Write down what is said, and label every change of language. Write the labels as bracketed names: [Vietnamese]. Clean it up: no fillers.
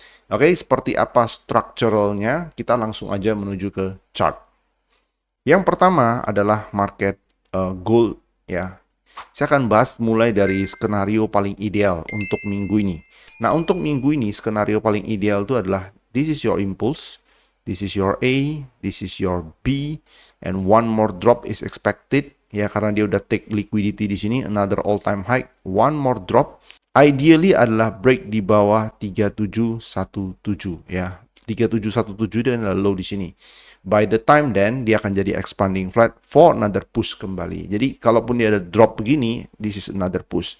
[Indonesian] Oke, seperti apa structuralnya? Kita langsung aja menuju ke chart. Yang pertama adalah market gold ya. Saya akan bahas mulai dari skenario paling ideal untuk minggu ini. Nah, untuk minggu ini skenario paling ideal itu adalah [English] this is your impulse. This is your A, this is your B, and one more drop is expected. [Indonesian] Ya, karena dia udah [English] take liquidity [Indonesian] di sini, [English] another all time high, one more drop. [Indonesian] Ideally adalah break di bawah 3717 ya. [English] 3717 [Indonesian] dan [English] low [Indonesian] di sini. [English] By the time then [Indonesian] dia akan jadi [English] expanding flat for another push [Indonesian] kembali. Jadi kalaupun dia ada drop begini, [English] this is another push.